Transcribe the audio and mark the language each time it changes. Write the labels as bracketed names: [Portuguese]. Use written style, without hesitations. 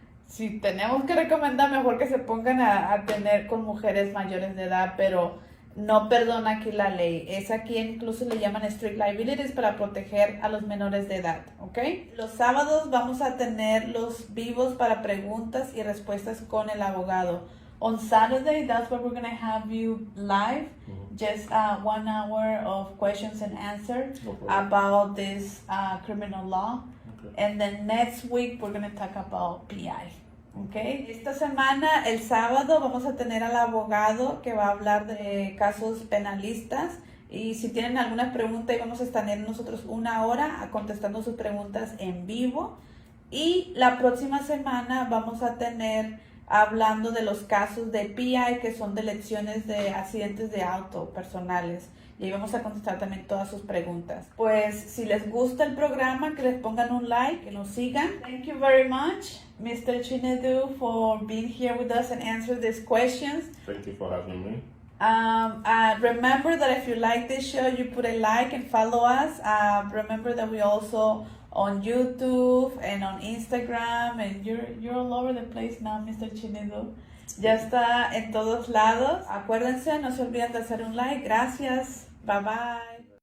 [Spanish] Si tenemos que recomendar, mejor que se pongan a tener con mujeres mayores de edad, pero no perdona aquí la ley. Es aquí incluso le llaman strict liabilities para proteger a los menores de edad, ¿ok? Los sábados vamos a tener los vivos para preguntas y respuestas con el abogado. [English] On Saturday, that's where we're going to have you live, just 1 hour of questions and answers about this criminal law. Okay. And then next week, we're going to talk about PI. Okay. [Spanish] Esta semana, el sábado, vamos a tener al abogado que va a hablar de casos penalistas. Y si tienen alguna pregunta, vamos a estar nosotros 1 hora contestando sus preguntas en vivo. Y la próxima semana vamos a tener hablando de los casos de PI, que son de lecciones de accidentes de auto personales. Y ahí vamos a contestar también todas sus preguntas. Pues si les gusta el programa, que les pongan un like, que nos sigan. [English] Thank you very much, Mr. Chinedu, for being here with us and answer these questions. Thank you for having me. Remember that if you like this show, you put a like and follow us. Remember that we also on YouTube and on Instagram, and you're all over the place now, Mr. Chinedu. [Spanish] Ya está en todos lados. Acuérdense, no se olviden de hacer un like. Gracias. [English] Bye bye.